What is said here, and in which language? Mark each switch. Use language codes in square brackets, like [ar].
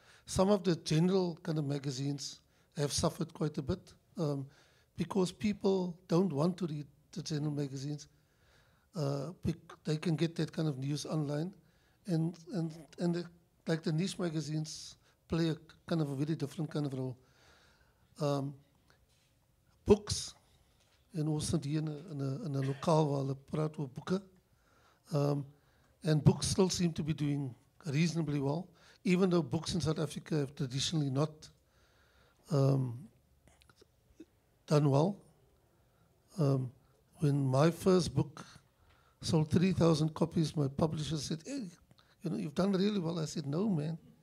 [en] Some of the general kind of magazines have suffered quite a bit because people don't want to read the general magazines. They can get that kind of news online, and like the niche magazines play a kind of a very different kind of role. [af] Books, en ons sit hier in 'n lokaal waar hulle praat oor boeke. [en] And books still seem to be doing reasonably well, even though books in South Africa have traditionally not done well. When my first book sold 3,000 copies, my publisher said, hey, you know, you've done really well. I said, no, man.